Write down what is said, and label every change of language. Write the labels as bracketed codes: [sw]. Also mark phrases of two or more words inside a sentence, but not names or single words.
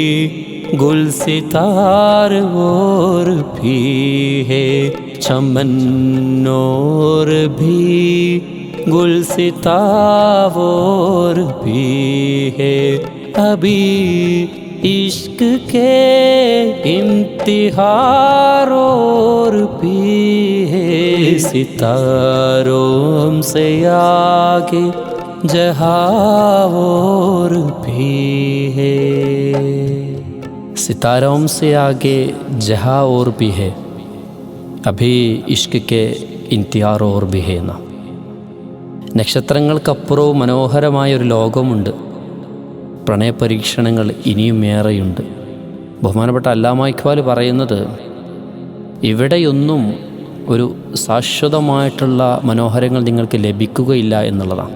[ur] گلستار اور بھی ہے، چمن اور بھی گلستار اور بھی ہے، ابھی عشق کے امتحان اور بھی ہے، ستاروں سے آگے جہاں اور بھی ہے. ستاروں سے آگے جہاں اور بھی ہے، ابھی عشق کے امتحان اور بھی ہے എന്ന. [ml] നക്ഷത്രങ്ങൾക്കപ്പുറവും മനോഹരമായൊരു ലോകമുണ്ട്. പ്രണയപരീക്ഷണങ്ങൾ ഇനിയും ഏറെയുണ്ട്. ബഹുമാനപ്പെട്ട അല്ലാമ ഇഖ്ബാൽ പറയുന്നത്, ഇവിടെയൊന്നും ഒരു ശാശ്വതമായിട്ടുള്ള മനോഹരങ്ങൾ നിങ്ങൾക്ക് ലഭിക്കുകയില്ല എന്നുള്ളതാണ്.